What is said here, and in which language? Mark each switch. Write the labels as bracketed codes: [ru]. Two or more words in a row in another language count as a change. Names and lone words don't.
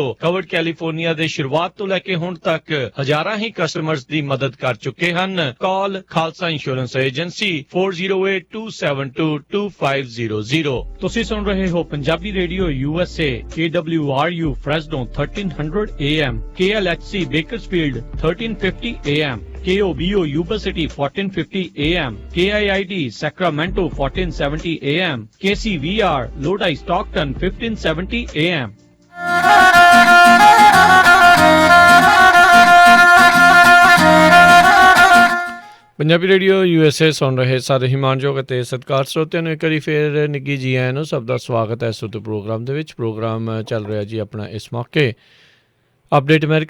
[pa] ਕਵਰਡ ਕੈਲੀਫੋਰਨੀਆ ਦੇ ਸ਼ੁਰੂਆਤ ਤੋਂ ਲੈ ਕੇ ਹੁਣ ਤੱਕ ਹਜ਼ਾਰਾਂ ਹੀ ਕਸਟਮਰਸ ਦੀ ਮਦਦ ਕਰ ਚੁੱਕੇ ਹਨ। ਕਾਲ ਖਾਲਸਾ ਇੰਸ਼ੋਰੈਂਸ ਏਜੰਸੀ 4082722500। ਤੁਸੀਂ ਸੁਣ ਰਹੇ ਹੋ ਪੰਜਾਬੀ ਰੇਡੀਓ USA KWRU Fresno 1300 AM, KLHC Bakersfield 1350 AM, KOBO Yuba City 1450 AM, KIID Sacramento 1470 AM, KCVR Lodi Stockton 1570 AM. ਪੰਜਾਬੀ ਰੇਡੀਓ USA ਸੁਣ ਰਹੇ ਸਾਰੇ ਹਿਮਾਨਯੋਗ ਅਤੇ ਸਤਿਕਾਰ ਸਰੋਤਿਆਂ ਨੂੰ ਇੱਕ ਵਾਰੀ ਫੇਰ ਨਿੱਘੀ ਜੀ ਆਇਆਂ ਨੂੰ ਸਭ ਦਾ ਸਵਾਗਤ ਹੈ ਇਸ ਉੱਤੇ ਪ੍ਰੋਗਰਾਮ ਦੇ ਵਿੱਚ। ਪ੍ਰੋਗਰਾਮ ਚੱਲ ਰਿਹਾ ਜੀ ਆਪਣਾ ਇਸ ਮੌਕੇ ਅਪਡੇਟ ਅਮਰੀਕਾ।